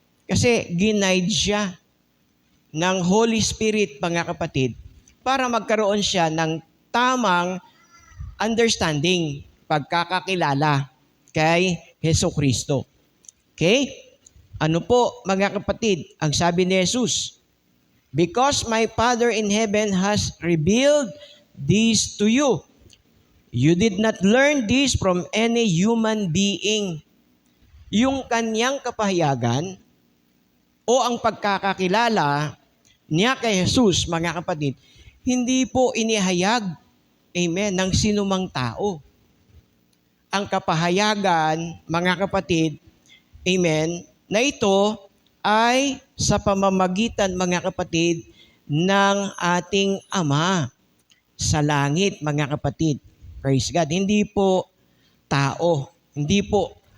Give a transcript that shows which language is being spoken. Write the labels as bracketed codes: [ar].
[tl] Kasi ginaide siya ng Holy Spirit, mga kapatid, para magkaroon siya ng tamang understanding, pagkakakilala kay Hesukristo. Okay? Ano po, mga kapatid, ang sabi ni Jesus? [en] Because my Father in heaven has revealed this to you. You did not learn this from any human being. [tl] Yung kanyang kapahayagan o ang pagkakakilala niya kay Jesus, mga kapatid, hindi po inihayag, amen, ng sinumang tao. Ang kapahayagan, mga kapatid, amen, na ito ay sa pamamagitan, mga kapatid, ng ating Ama sa langit, mga kapatid. Praise God. Hindi po tao. Hindi po